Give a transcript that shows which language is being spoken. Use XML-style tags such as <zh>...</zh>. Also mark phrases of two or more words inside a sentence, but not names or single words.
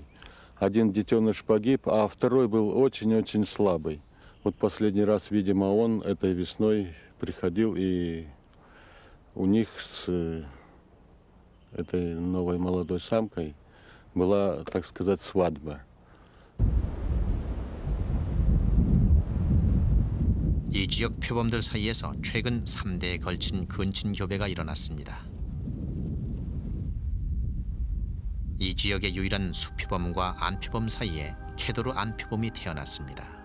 <ru>Один детеныш погиб, а второй был очень-очень слабый. Вот последний раз, видимо, он этой весной приходил, и у них с этой новой молодой самкой была, так сказать, свадьба.</ru> <ko>이 지역 표범들 사이에서 최근 3대에 걸친 근친 교배가 일어났습니다. 이 지역의 유일한 수표범과 암표범 사이에 캐도르 암표범이 태어났습니다.</ko>